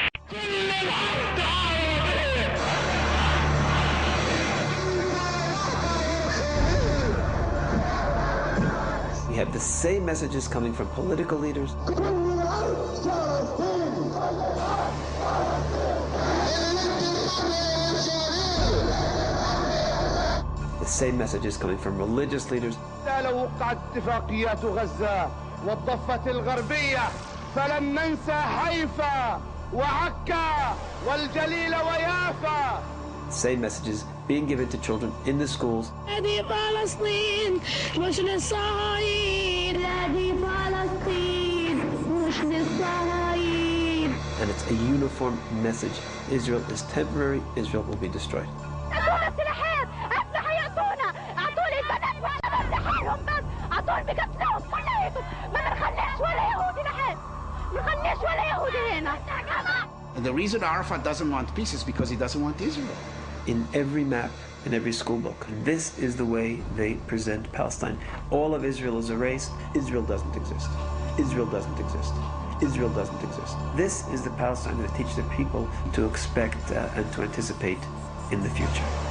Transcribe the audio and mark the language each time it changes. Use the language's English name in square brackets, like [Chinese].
[English] We have the same messages coming from political leaders. The same messages coming from religious leaders. [Arabic] لو وقعت اتفاقيات غزة والضفة الغربية فلن ننسى حيفا وعكا والجليل ويافا. [English] Same messages being given to children in the schools. [Arabic] هذه فلسطين مش للصهاينة. هذه فلسطين مش للصهاينة. [English] And it's a uniform message. Israel is temporary. Israel will be destroyed. [Arabic] أعطونا السلاحين، أسلحة يأتونا، أعطوني البنات وأنا بمسحهم بس، أعطوني بقتلهم كلياتهم، ما بنخليش ولا يهودي نحن، ما بنخليش ولا يهودي هنا. [English] The reason Arafat doesn't want peace is because he doesn't want Israel. In every map, in every school book, this is the way they present Palestine. All of Israel is erased. Israel doesn't exist. Israel doesn't exist. Israel doesn't exist. This is the Palestine that teach the people to expect and to anticipate in the future.